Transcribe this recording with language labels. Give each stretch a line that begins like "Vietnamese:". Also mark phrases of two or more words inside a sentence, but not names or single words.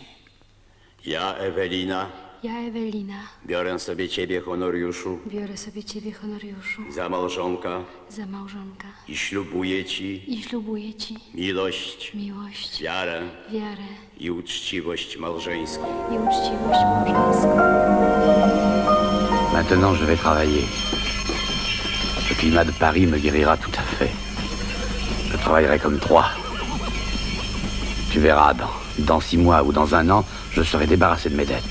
Polish: Ja, Ewelina, biorę sobie ciebie, Honoriuszu, za małżonka i ślubuję ci miłość, wiarę i uczciwość małżeńską.
French: Maintenant, je vais travailler. Le climat de Paris me guérira tout à fait. Je travaillerai comme trois. Tu verras, dans 6 mois ou dans 1 an, je serai débarrassé de mes dettes.